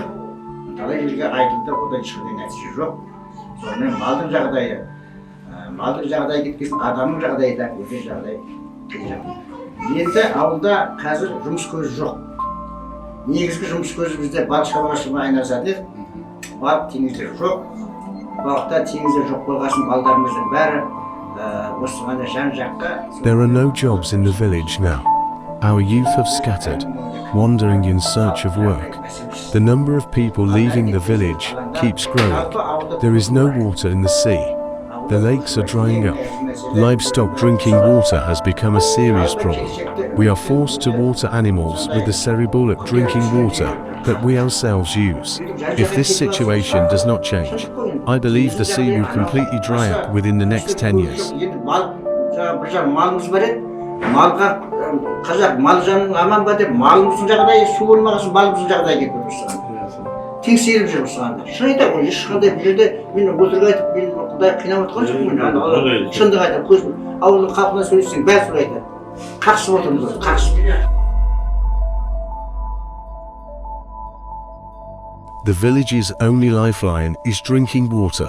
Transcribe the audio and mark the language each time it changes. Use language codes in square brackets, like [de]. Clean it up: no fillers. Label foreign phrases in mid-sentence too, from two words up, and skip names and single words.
[kk] Талай жерге айтылды, одан ешқандай нәтиже жоқ. Сонымен малдың жағдайы кеткен, адамның жағдайы да өте жағдай қиын. Енді ауылда қазір жұмыс көзі жоқ. Негізгі жұмыс көзі бізде балық шаруашылығымен айналысады. Балық теңізде жоқ. Балықта теңізде жоқ болғасын балдарымыздың бәрі осыған жан-жаққа. [en] There are no jobs in the village now. Our youth have scattered, wandering in search of work. The number of people leaving the village keeps growing. There is no water in the sea. The lakes are drying up. Livestock drinking water has become a serious problem. We are forced to water animals with the cerebolic drinking water that we ourselves use. If this situation does not change, I believe the sea will completely dry up within the next 10 years. [kk] Қазақ мал жаның аман ба деп малымыздың жағдайы су болмағасын балымыздың жағдайы кетіп отырсаған. Тексеріп жүр осыған. Шын айтамын, ешқандай бұл жерде мен өтірік айтып, мен Құдай қинап отқан жоқпын. Шындық айтамын, көзім ауылдың халқына сөйлессең бәрі солай айтады. Қақсып отырмыз, қақсып. [en] The village's only lifeline is drinking water.